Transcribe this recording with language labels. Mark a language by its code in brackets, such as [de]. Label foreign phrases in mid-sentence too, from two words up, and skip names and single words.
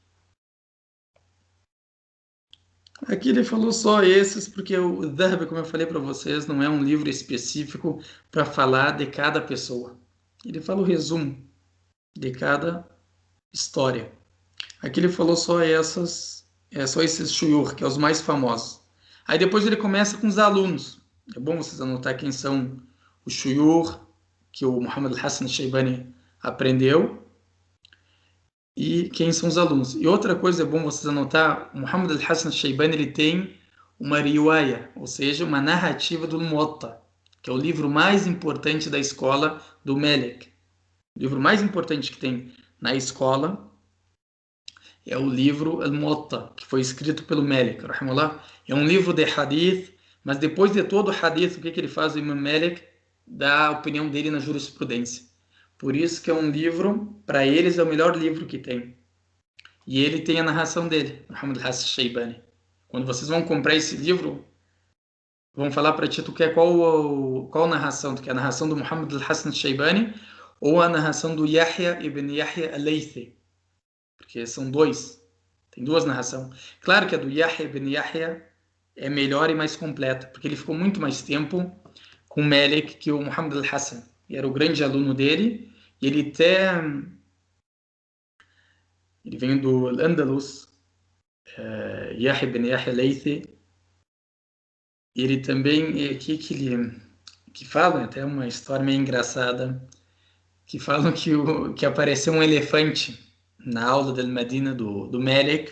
[pt] Aqui ele falou só esses, porque o Dhahab, como eu falei para vocês, não é um livro específico para falar de cada pessoa. Ele fala o resumo de cada história. Aqui ele falou só esses shuyukh, que é os mais famosos. Aí depois ele começa com os alunos. É bom vocês anotar quem são os shuyukh que o Muhammad al-Hassan al-Shaybani aprendeu e quem são os alunos. E outra coisa é bom vocês anotar, o Muhammad al-Hassan al-Shaybani ele tem uma riwaya, ou seja, uma narrativa do Muwatta, que é o livro mais importante da escola do Malik. O livro mais importante que tem na escola é o livro Al-Muwatta, que foi escrito pelo Malik, rahimahullah. É um livro de hadith, mas depois de todo o hadith, o que ele faz? O Imam Malik dá a opinião dele na jurisprudência. Por isso que é um livro, para eles é o melhor livro que tem. E ele tem a narração dele, Muhammad al-Hassan al-Shaybani. Quando vocês vão comprar esse livro, vão falar para ti, tu quer qual narração? Tu quer a narração do Muhammad al-Hassan al-Shaybani ou a narração do Yahya ibn Yahya al-Laythi? porque são dois. Tem duas narrações. Claro que a do Yahya ibn Yahya é melhor e mais completa, porque ele ficou muito mais tempo com Malik que o Muhammad al-Hassan. E era o grande aluno dele, e ele até... Ele vem do Andalus, Yahya ibn Yahya Laythi. Ele também, que falam, até uma história meio engraçada, que falam que apareceu um elefante na aula da Medina do Malik.